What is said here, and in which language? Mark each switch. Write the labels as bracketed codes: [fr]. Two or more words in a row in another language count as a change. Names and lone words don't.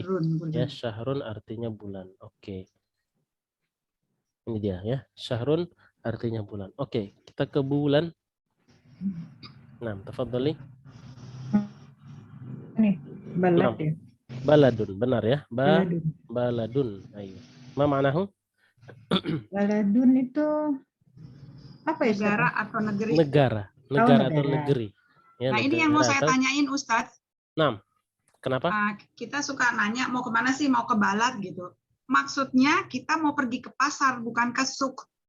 [id] Syahrun Ya, bulan. syahrun artinya bulan. Oke. Ini dia ya. Syahrun artinya bulan. Oke, kita ke bulan. Nah, tafadhali. Nih, balad Naam. ya. Baladun, benar ya. Baladun. Baladun. Ayo. [ar] ما معناه? [id] Baladun itu apa ya? Negara atau negeri. Negara. Negara atau negara. negeri. Ya, Nah, ini yang mau saya atau... tanyain Ustadz. Naam. Kenapa? Kita suka nanya mau kemana sih, mau ke balad gitu. Maksudnya kita mau pergi ke pasar, bukan ke suk.